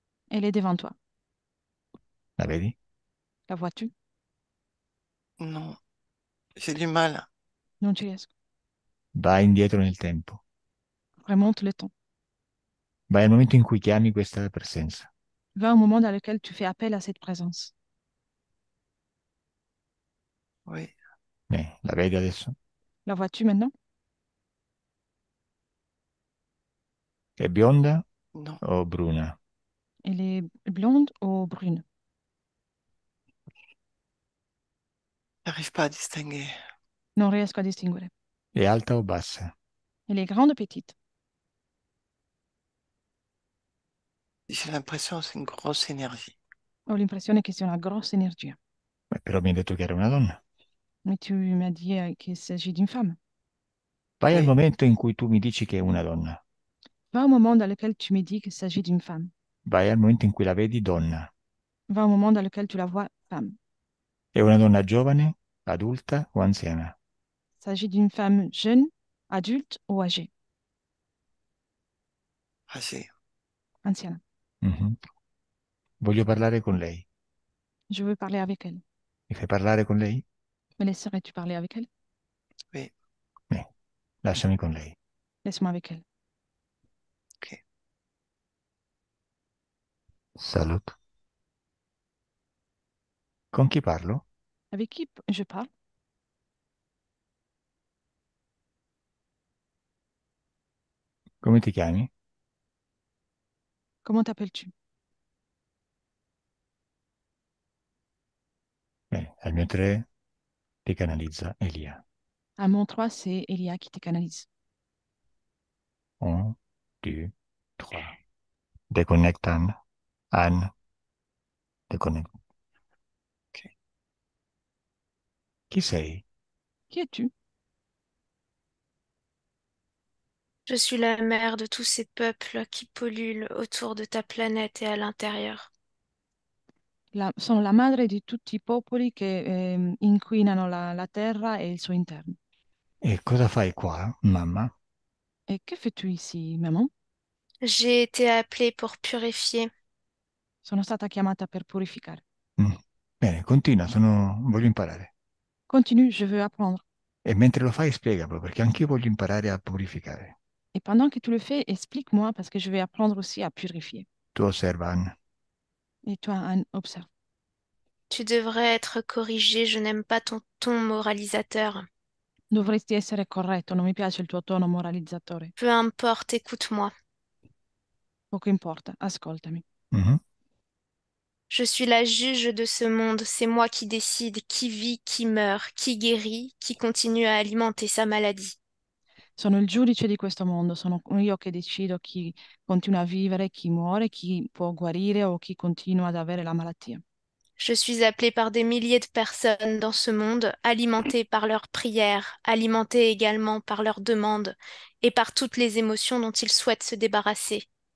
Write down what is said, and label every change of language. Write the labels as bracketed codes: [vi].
[fr] Elle est devant toi. [it] La vedi? [fr] La vois-tu? Non, j'ai du mal. [it] Non ci riesco. Vai indietro nel tempo. [fr] Remonte le temps. [it] Vai al momento in cui chiami questa presenza. [fr] Va au moment dans lequel tu fais appel à cette présence. Oui, [it] La vedi adesso? [fr] La vois-tu maintenant? [it] È bionda [fr] non, [it] o bruna? [fr] Elle est blonde ou brune? j'arrive pas à distinguer. [it] Non riesco a distinguere. È alta o bassa? [fr] Elle est grande ou petite? J'ai l'impression que c'est une grosse énergie. [it] Ho l'impressione che sia una grossa energia. Beh, però mi hai detto che era una donna. [fr] Mais tu m'as dit qu'il s'agit d'une femme. [it] Vai al [fr] Oui, [it] momento in cui tu mi dici che è una donna. [fr] Va au moment dans lequel tu me dis qu'il s'agit d'une femme. [it] Vai al momento in cui la vedi donna. [fr] Va au moment dans lequel tu la vois femme. [it] È una donna giovane, adulta o anziana? [fr] Il s'agit d'une femme jeune, adulte ou âgée? âgée. Ancienne. [it] Mhm. Voglio parlare con lei. [fr] Je veux parler avec elle. [it] Mi fai parlare con lei? [fr] Me laisserais-tu parler avec elle? Oui, [it] Lasciami con lei. [fr] Laisse-moi avec elle. ok. Salut. [it] Con chi parlo? [fr] Avec qui je parle? [it] Come ti chiami? [fr] Comment t'appelles-tu? [it] Bene, al mio 3 ti canalizza Elia. [fr] À mon 3, c'est Elia qui te canalise. 1, 2, 3. Déconnecte Anne. Anne, déconnecte. Ok. [it] Chi sei? [fr] Qui es-tu? Je suis la mère de tous ces peuples qui polluent autour de ta planète et à l'intérieur. [it] Sono la madre di tutti i popoli che inquinano la terra e il suo interno. E cosa fai qua, mamma? [fr] Et que fais-tu ici, maman? J'ai été appelée pour purifier. [it] Sono stata chiamata per purificare. Mm. Bene, continua, voglio imparare. [fr] Continue, je veux apprendre. [it] E mentre lo fai, spiegalo, perché anch'io voglio imparare a purificare. [fr] Et pendant que tu le fais, explique-moi parce que je vais apprendre aussi à purifier. [it] Tu osserva, Anne. [fr] Et toi, Anne, observe. Tu devrais être corrigée, je n'aime pas ton ton moralisateur. [it] Dovresti essere corretto, non mi piace il tuo tono moralizzatore. [fr] Peu importe, écoute-moi. [it] Poco importa, ascoltami. Mhm. [fr] Je suis la juge de ce monde, c'est moi qui décide qui vit, qui meurt, qui guérit, qui continue à alimenter sa maladie. [it] Sono il giudice di questo mondo, sono io che decido chi continua a vivere, chi muore, chi può guarire o chi continua ad avere la malattia. [fr] Je suis appelée par des milliers de personnes dans ce monde, alimentée par leurs prières, alimentée également par leurs demandes et par toutes les émotions dont ils souhaitent se débarrasser.